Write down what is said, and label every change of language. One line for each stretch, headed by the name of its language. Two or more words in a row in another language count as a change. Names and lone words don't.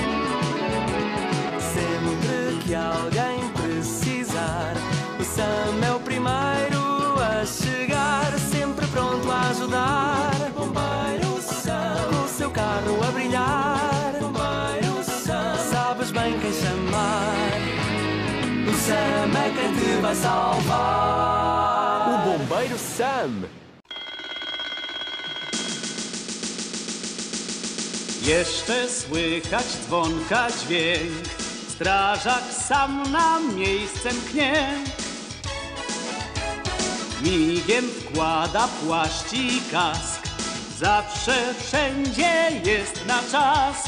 Portuguese: Sempre que alguém precisar, o Sam é o primeiro a chegar, sempre pronto a ajudar. Bombeiro Sam, com o seu carro a brilhar. Bombeiro Sam, sabes bem quem chamar. O Sam é quem te vai salvar. O bombeiro Sam.
Polish: Jeszcze słychać dzwonka dźwięk, strażak sam na miejsce mknie. Migiem wkłada płaszcz i kask, zawsze wszędzie jest na czas.